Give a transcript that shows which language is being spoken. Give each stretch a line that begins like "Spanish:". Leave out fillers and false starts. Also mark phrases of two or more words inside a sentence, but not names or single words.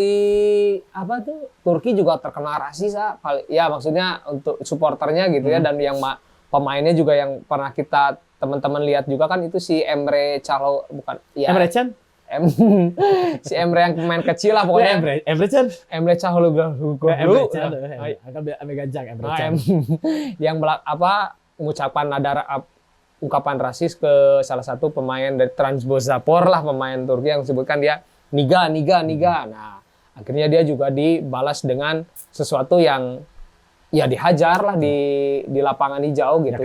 Indonesian: si apa tuh Turki juga terkenal rasis ya maksudnya untuk supporternya gitu ya, dan yang pemainnya juga yang pernah kita teman-teman lihat juga kan itu si Emre Calo, bukan ya Emre Can? si Emre yang pemain kecil lah pokoknya. Emre Can? Emre Calo Emre Can. Akan Emre Ganjang, Emre Can. yang mengucapkan ungkapan rasis ke salah satu pemain dari Trabzonspor lah, pemain Turki yang disebutkan dia niga. Nah, akhirnya dia juga dibalas dengan sesuatu yang ya dihajar lah di lapangan hijau gitu.